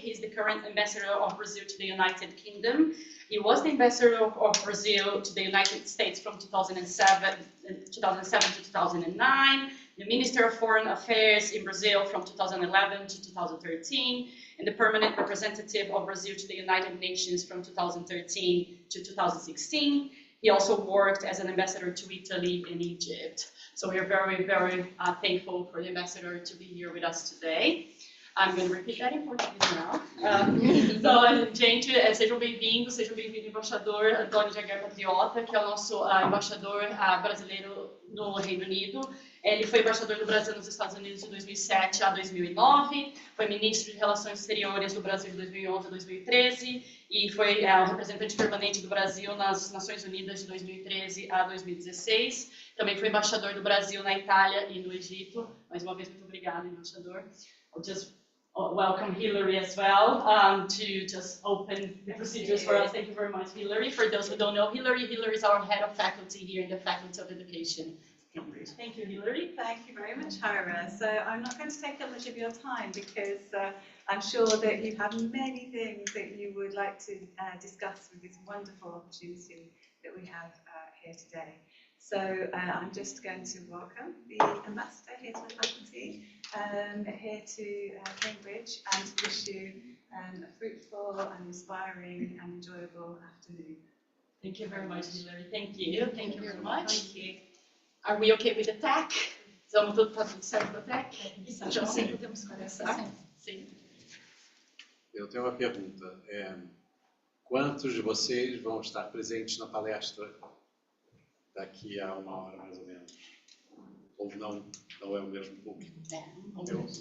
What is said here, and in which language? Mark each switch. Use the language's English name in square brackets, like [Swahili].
[English] He's the current Ambassador of Brazil to the United Kingdom. He was the Ambassador of Brazil to the United States from 2007 to 2009, the Minister of Foreign Affairs in Brazil from 2011 to 2013, and the Permanent Representative of Brazil to the United Nations from 2013 to 2016. He also worked as an ambassador to Italy and Egypt. So we're very, very thankful for the ambassador to be here with us today. I'm going to repeat that in Portuguese now. [Portuguese] Gente, sejam bem-vindos, embaixador Antônio de Aguiar Patriota, que é o nosso embaixador brasileiro no Reino Unido. Ele foi embaixador do Brasil nos Estados Unidos de 2007 a 2009, foi ministro de Relações Exteriores do Brasil de 2011 a 2013 e foi o representante permanente do Brasil nas Nações Unidas de 2013 a 2016. Também foi embaixador do Brasil na Itália e no Egito. Mais uma vez, muito obrigada, embaixador. [English] I'll just welcome Hillary as well to just open the procedures for us. Thank you very much, Hillary. For those who don't know, Hillary is our head of faculty here in the Faculty of Education. Thank you, Hillary. Thank you very much, Hira. So I'm not going to take up much of your time because I'm sure that you have many things that you would like to discuss with this wonderful opportunity that we have here today. So I'm just going to welcome the ambassador here to the faculty, here to Cambridge, and to wish you a fruitful and inspiring and enjoyable afternoon. Thank you very much, Hillary. Thank you. Thank you very much. Thank you. Are we okay with the tech? [Portuguese] Tá tudo certo com a tech? Então, sim, podemos começar. Sim. Eu tenho uma pergunta. Quantos de vocês vão estar presentes na palestra daqui a 1 hora, mais ou menos? Ou não é o mesmo público? Mais ou menos.